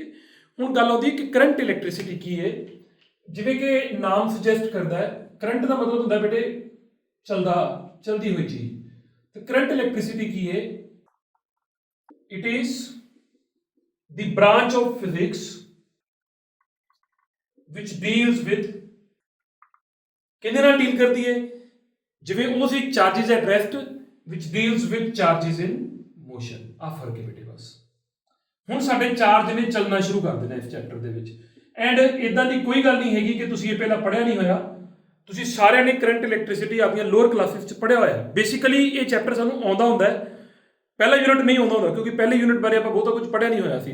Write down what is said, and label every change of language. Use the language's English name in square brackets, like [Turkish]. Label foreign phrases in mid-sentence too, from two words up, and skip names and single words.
[Punjabi] ਹੁਣ ਗੱਲ ਆਉਂਦੀ ਹੈ ਕਿ [English] current electricity [Punjabi] ਕੀ ਹੈ। ਜਿਵੇਂ ਕਿ ਨਾਮ ਸੁਜੈਸਟ ਕਰਦਾ ਹੈ, ਕਰੰਟ ਦਾ ਮਤਲਬ ਹੁੰਦਾ ਬੇਟੇ ਚਲਦੀ ਹੋਈ ਚੀਜ਼। [English] ਤੇ current electricity [Punjabi] ਕੀ ਹੈ? [English] it is the branch of physics which deals with, [Punjabi] ਕਿਹਦੇ ਨਾਲ ਡੀਲ ਕਰਦੀ ਹੈ? ਜਿਵੇਂ ਉਹ ਸੀ [English] charges at rest which deals with charges in motion। [Punjabi] ਆ ਫਰਕ ਹੈ ਬੇਟੇ ਬਸ। ਹੁਣ ਸਾਡੇ ਚਾਰਜ ਨੇ ਚੱਲਣਾ ਸ਼ੁਰੂ ਕਰ ਦੇਣਾ ਇਸ ਚੈਪਟਰ ਦੇ ਵਿੱਚ। ਐਂਡ ਇਦਾਂ ਦੀ ਕੋਈ ਗੱਲ ਨਹੀਂ ਹੈਗੀ ਕਿ ਤੁਸੀਂ ਇਹ ਪਹਿਲਾਂ ਪੜ੍ਹਿਆ ਨਹੀਂ ਹੋਇਆ। ਤੁਸੀਂ ਸਾਰਿਆਂ ਨੇ [English] current electricity [Punjabi] ਆਪਣੀਆਂ [English] lower classes [Punjabi] 'ਚ ਪੜ੍ਹਿਆ ਹੋਇਆ। ਬੇਸਿਕਲੀ ਇਹ ਚੈਪਟਰ ਸਾਨੂੰ ਆਉਂਦਾ ਹੁੰਦਾ ਹੈ, ਪਹਿਲਾ ਯੂਨਿਟ ਨਹੀਂ ਆਉਂਦਾ ਹੁੰਦਾ ਕਿਉਂਕਿ ਪਹਿਲੇ ਯੂਨਿਟ ਬਾਰੇ ਆਪਾਂ ਬਹੁਤਾ ਕੁਝ ਪੜ੍ਹਿਆ ਨਹੀਂ ਹੋਇਆ ਸੀ।